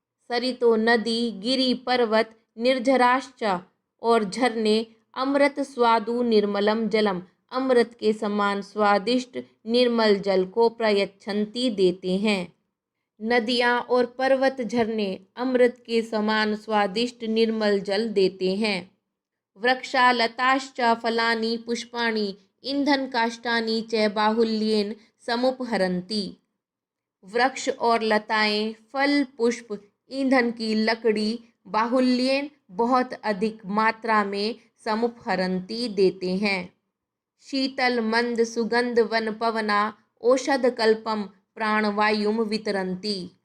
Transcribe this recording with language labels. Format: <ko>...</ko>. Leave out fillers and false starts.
<hi>सरितो नदी, गिरि, पर्वत, निर्झराश्च और झरने अमृत स्वादु निर्मलम जलम अमृत के समान स्वादिष्ट निर्मल जल को प्रयच्छन्ति देते हैं। नदियाँ और पर्वत झरने अमृत के समान स्वादिष्ट निर्मल जल देते हैं।</hi> <sa>वृक्षालताश्च फलानि पुष्पाणि ईंधन काष्ठानि च बाहुल्येन समुपहरन्ति।</sa> <hi>वृक्ष और लताएं, फल, पुष्प, ईंधन की लकड़ी बाहुल्येन बहुत अधिक मात्रा में समुपहरन्ति देते हैं।</hi> <sa>शीतल मंद सुगंध वन पवना औषध कल्पम प्राणवायुम वितरन्ति।</sa>